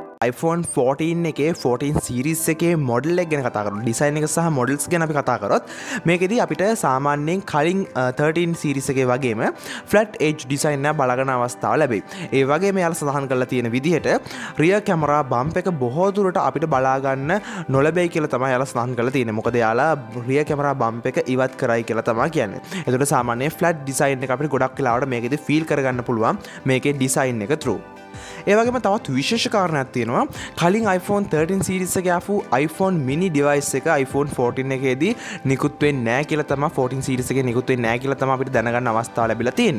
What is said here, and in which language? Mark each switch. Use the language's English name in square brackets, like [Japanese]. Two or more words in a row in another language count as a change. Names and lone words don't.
[Sinhala] iPhone 14 එකේ 14 series එකේ model එක ගැන කතා කරමු. design එක සහ models ගැන අපි කතා කරොත් මේකෙදී අපිට සාමාන්‍යයෙන් කලින් 13 series එකේ වගේම [English] flat edge design [Sinhala] එක බලගන්න අවස්ථාව ලැබෙයි. ඒ වගේම යාලා සඳහන් කරලා තියෙන විදිහට [English] rear camera bump [Sinhala] එක බොහෝ දුරට අපිට බලා ගන්න නොලැබෙයි කියලා තමයි යාලා සඳහන් කරලා තියෙන්නේ. මොකද යාලා [English] rear camera bump [Sinhala] එක ඉවත් කරයි කියලා තමයි කියන්නේ. ඒකට සාමාන්‍ය [English] flat design [Sinhala] එක අපිට ගොඩක් වෙලාවට මේකෙදී feel කරගන්න පුළුවන් මේකේ design එක through. ඒ වගේම තවත් විශේෂ කාරණයක් තියෙනවා. කලින් iPhone 13 series එකේ ආපු iPhone mini device එක iPhone 14 එකේදී නිකුත් වෙන්නේ නැහැ කියලා තමයි 14 series එකේ නිකුත් වෙන්නේ නැහැ කියලා තමයි අපිට දැනගන්න අවස්ථාව ලැබිලා තියෙන්නේ.